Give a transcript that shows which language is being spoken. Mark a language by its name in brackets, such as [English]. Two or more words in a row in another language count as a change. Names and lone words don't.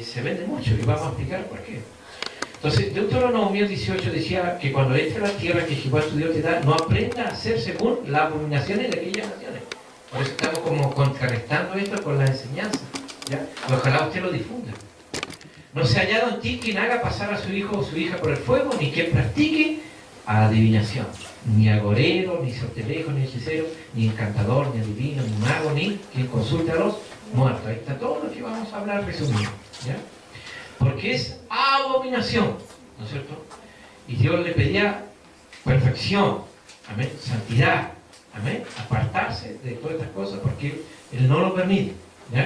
[Spanish] Se vende mucho y vamos a explicar por qué. Entonces, Deuteronomio 18 decía que cuando entre a la tierra que Jehová tu Dios te da, no aprenda a hacer según las abominaciones de aquellas naciones. Por eso estamos como contrarrestando esto con la enseñanza, ¿ya? Ojalá usted lo difunda. No se ha hallado en ti quien haga pasar a su hijo o su hija por el fuego, ni quien practique adivinación, ni agorero, ni sortilejo, ni hechicero, ni encantador, ni adivino, ni mago, ni quien consulte a los muertos. Ahí está todo lo que vamos a hablar resumido, ¿ya? Porque es abominación, ¿no es cierto? Y Dios le pedía perfección, amén, santidad, amén, apartarse de todas estas cosas porque Él no lo permite, ¿ya?